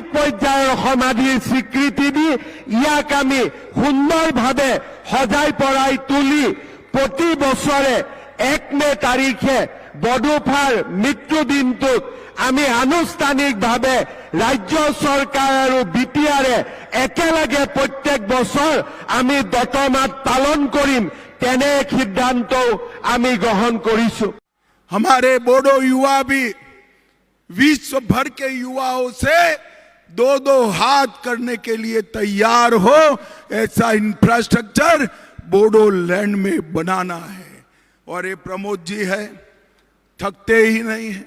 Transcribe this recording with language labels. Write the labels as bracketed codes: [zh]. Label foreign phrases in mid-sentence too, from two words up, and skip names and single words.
[as] পৰ্যায়ৰ সমাধিৰ স্বীকৃতি দি ইয়াক আমি সুন্দৰভাৱে সজাই পৰাই তুলি প্ৰতি বছৰে 1 মে তাৰিখে বডোফাৰ মৃত্যু দিনটোত আমি আনুষ্ঠানিকভাৱে ৰাজ্য চৰকাৰ আৰু বিটিআৰে একেলগে প্ৰত্যেক বছৰ আমি দতমাত পালন কৰিম তেনে সিদ্ধান্ত আমি গ্ৰহণ কৰিছো। [hi] हमारे बोडो युवा भी विश्व भर के युवाओं से दो हाथ करने के लिए तैयार हो, ऐसा इंफ्रास्ट्रक्चर बोडोलैंड में बनाना है। और ये प्रमोद जी है, थकते ही नहीं है।